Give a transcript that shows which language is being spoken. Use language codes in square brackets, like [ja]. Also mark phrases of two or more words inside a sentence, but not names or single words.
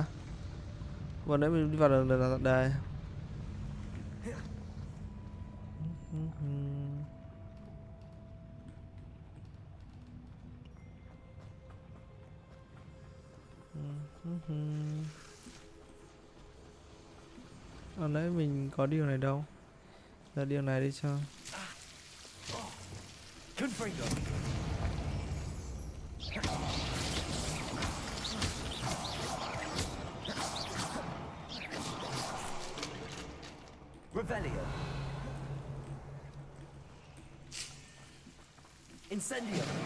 [vi] Vừa nãy mình đi vào đường nào đây? Ở nãy mình có đi đường này đâu. Giờ đi đường này đi cho. Confringo. Revelio. Incendio.